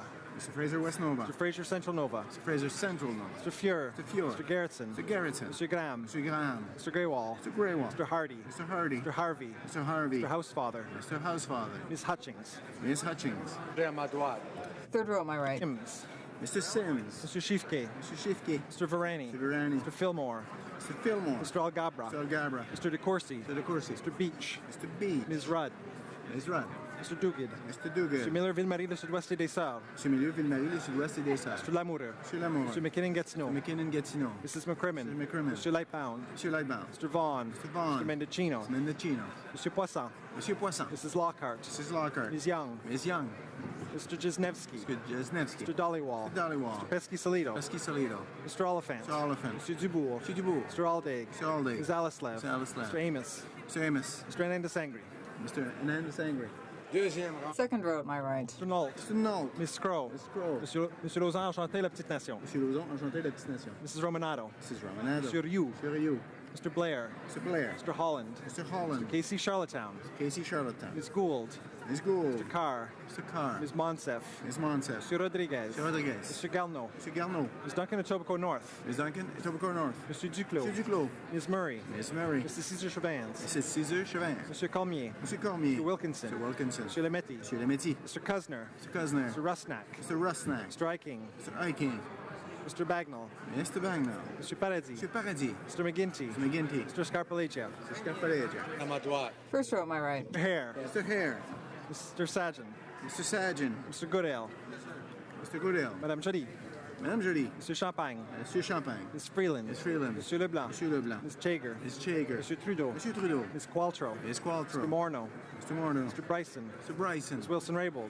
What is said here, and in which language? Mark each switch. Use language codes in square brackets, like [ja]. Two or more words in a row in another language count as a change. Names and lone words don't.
[en] Mr. Fraser Central Nova. Mr. Fuhr. Mr. Gerritsen. Mr. Graham. Mr. Greywall. Mr. Hardy. Mr. Harvey. Mr. Housefather. Ms. Hutchings. [fr] À ma droite. [en] Third row at my right. Sims. Mr. Sims. Mr. Shifke. Mr. Varani. Mr. Fillmore. Mr. Algabra. Mr. DeCourcy. Mr. Beach. Ms. Rudd. Mr. Duguid. Mr. Miller Ville-Marie, [fr] le sud-ouest des Sœurs. [en] Mr. Lamoureux. Mr. McKinnon-Gatineau. Mrs. McCrimmon. Mr. Lightbound. Mr. Vaughn. Mr. Mendocino. Mr. Poisson. Mrs. Lockhart. Ms. Young. Mr. Jesnevsky. Mr. Dollywall. Mr. Pesky-Salido. Mr. Oliphant. Mr. Dubourg. Mr. Aldaig. Ms. Alislev. Mr. Amos. Mr. Hernandez Angry. Second row at my right. Mr. Nault. Miss Scrow. [fr] Monsieur Lauzon, enchanté, la petite nation. [en] Mrs. Romanado. Monsieur Rioux. Mr. Blair. Mr. Holland. Mr. Casey Charlottetown. Ms. Gould. Mr. Carr. Ms. Monsef. Mr. Rodriguez. Mr. Galno. Ms. Duncan, Etobicoke North. Mr. Duclos. Ms. Murray. Mr. Cesar Chavans. Mr. Cormier. Mr. Wilkinson. Mr. Lemetti. Mr. Kuzner. Mr. Rusnak. Mr. Eiking. Mr. Bagnall. Mr. Paradis. Mr. McGinty. Mr. Scarpalegia. [fr] À ma droite. [en] First row at my right. Mr. Hare. Mr. Sajan. Mr. Goodale. Madame Joly. Mr. Champagne. Ms. Freeland. Mr. Leblanc. Ms. Chager. Mr. Trudeau. Ms. Qualtrough. Mr. Morneau. Mr. Bryson. Ms. Wilson-Raybould.